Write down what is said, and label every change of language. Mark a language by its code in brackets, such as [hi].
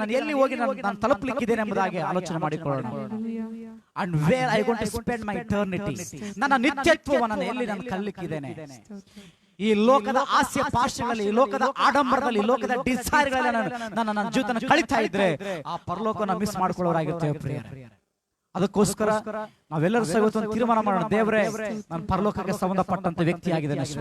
[kn] ನಾನು ಎಲ್ಲಿ ಹೋಗಿ ನಾನು ತಲುಪಲಿಕ್ಕಿದ್ದೇನೆ ಎಂಬುದಾಗಿ ಆಲೋಚನೆ ಮಾಡಿಕೊಳ್ಳೋಣ. [en] And where I going to spend my eternity? [kn] ನನ್ನ ನಿತ್ಯತ್ವವನ್ನು ಎಲ್ಲಿ ನಾನು ಕಲಿಯಕ್ಕಿದ್ದೇನೆ? ಈ ಲೋಕದ ಆಸೆ ಪಾಶಗಳಲ್ಲಿ, ಈ ಲೋಕದ ಆಡಂಬರದಲ್ಲಿ, ಈ ಲೋಕದ ಡಿಸೈರ್ಗಳಲ್ಲಿ ನನ್ನ ಜೀವಿತ ಕಳೀತಾ ಇದ್ರೆ ಆ ಪರಲೋಕವನ್ನು ಮಿಸ್ ಮಾಡ್ಕೊಳ್ಳೋರಾಗಿರ್ತೇವೆ ಪ್ರಿಯರೇ. ಅದಕ್ಕೋಸ್ಕರ ನಾವೆಲ್ಲರೂ ಸಹ ಇವತ್ತು ತೀರ್ಮಾನ ಮಾಡೋಣ, ದೇವರೇ ನಾನು ಪರಲೋಕಕ್ಕೆ ಸಂಬಂಧಪಟ್ಟಂತ ವ್ಯಕ್ತಿ ಆಗಿದ್ದೇನೆ.